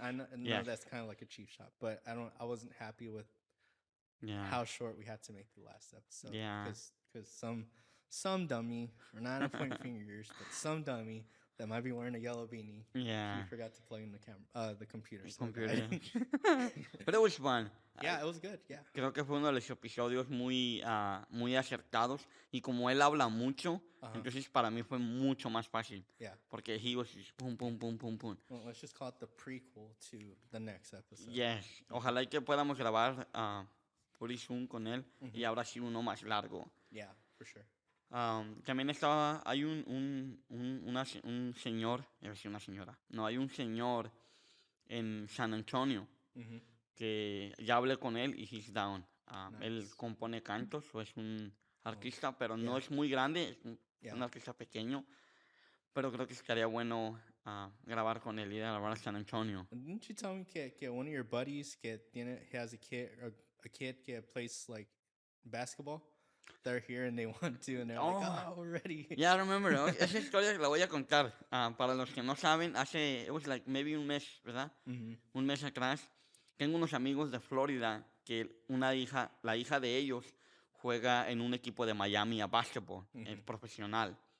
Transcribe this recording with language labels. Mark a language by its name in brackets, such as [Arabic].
[English] I know that's kind of like a cheap shot, but I wasn't happy with how short we had to make the last episode. Yeah. Because some dummy, or not to point fingers, but some dummy that might be wearing a yellow beanie. Yeah. He forgot to plug in the computer. But it was fun. Yeah, it was good. Yeah. [Spanish] Creo que fue uno de los episodios muy acertados, y como él habla mucho, entonces para mí fue mucho más fácil. [English] Yeah. Porque he was just boom, boom, boom, boom, boom. Well, let's just call it the prequel to the next episode. Yes. [Spanish] Ojalá que podamos grabar [English] pretty soon [Spanish] con él, y ahora sí uno más largo. [English] Yeah, for sure. [Spanish] También hay un señor, una señora, no, hay un señor en San Antonio que ya hablé con él y [English] he's down. Nice. [Spanish] Él compone cantos, o es un artista, pero no es muy grande, es un artista pequeño, pero creo que estaría bueno grabar con él y grabar a San Antonio. [English] Didn't you tell me [Spanish] que [English] one of your buddies has a kid que plays like basketball? They're here and they want to, and they're like, oh, we're ready. Yeah, I remember. [Spanish] Esa historia la voy a contar. Para los que no saben, [English] it was like maybe [Spanish] un mes, ¿verdad? Un mes atrás. Tengo unos amigos de Florida que la hija de ellos juega en un equipo de Miami a básquetbol, profesional.